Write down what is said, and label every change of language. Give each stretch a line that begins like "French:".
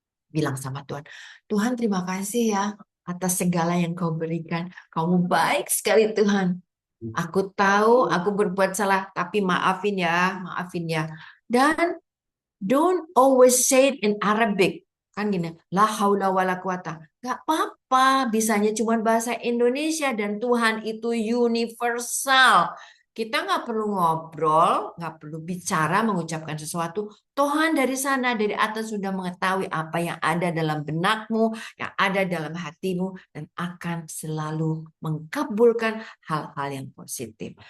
Indonesian: Bilang sama Tuhan, Tuhan terima kasih ya atas segala yang kau berikan. Kamu baik sekali Tuhan. Aku tahu aku berbuat salah, tapi maafin ya, maafin ya. Dan
English: don't always say it in Arabic.
Indonesian: Kan gini,
Arabic: la haula wala quwata.
Indonesian: Gak apa-apa, bisanya cuma bahasa Indonesia dan Tuhan itu universal. Kita nggak perlu ngobrol, nggak perlu bicara, mengucapkan sesuatu. Tuhan dari sana, dari atas sudah mengetahui apa yang ada dalam benakmu, yang ada dalam hatimu, dan akan selalu mengabulkan hal-hal yang positif.